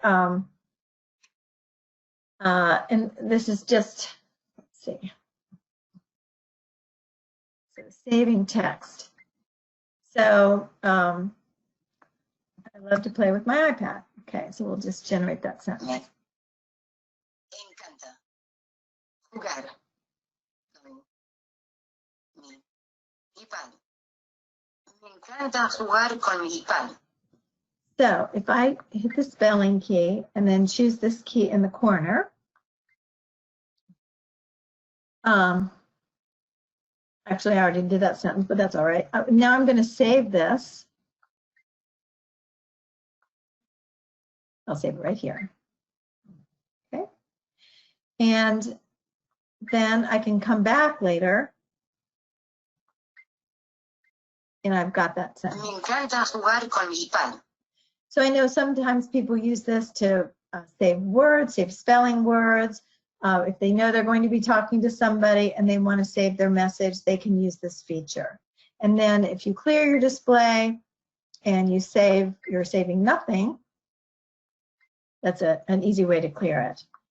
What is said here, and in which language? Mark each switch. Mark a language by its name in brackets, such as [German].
[English] And this is just, let's see. So saving text. So I love to play with my iPad. Okay, so we'll just generate that sentence. [Spanish] Me encanta jugar con mi iPad. Me encanta jugar con mi iPad. [English] So if I hit the spelling key and then choose this key in the corner, actually I already did that sentence, but that's all right. Now I'm going to save this. I'll save it right here. Okay. And then I can come back later and I've got that sentence. [Spanish] Me encanta jugar con mi iPad. [English] So I know sometimes people use this to save words, save spelling words. If they know they're going to be talking to somebody and they want to save their message, they can use this feature. And then if you clear your display and you save, you're saving nothing, that's an easy way to clear it.